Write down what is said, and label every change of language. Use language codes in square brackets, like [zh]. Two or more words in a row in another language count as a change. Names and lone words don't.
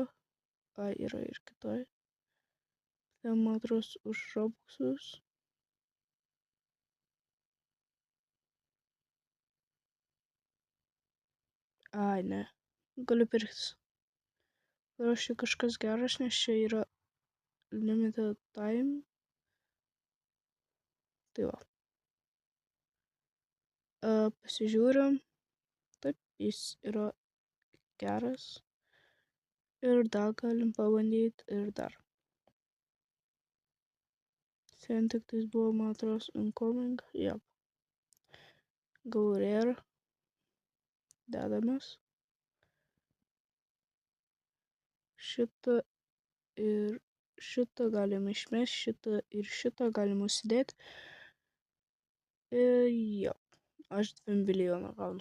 [lt] Yra ir kitoj. Ten matros už Robuxus. Ne. Galiu pirktis. Ir čia kažkas geras, nes čia yra [en] limited time. [lt] Tai va. Pasižiūrim. Taip, jis yra geras. Ir dar galim pabandyti ir dar. Ten tik tais buvo, man atrodo, incoming. [en] Yep. Go rare. [lt] Dedamės. Šitą ir šitą galim išmesti, šitą ir šitą galim užsidėti. Jo, aš 2 milijoną gaunu.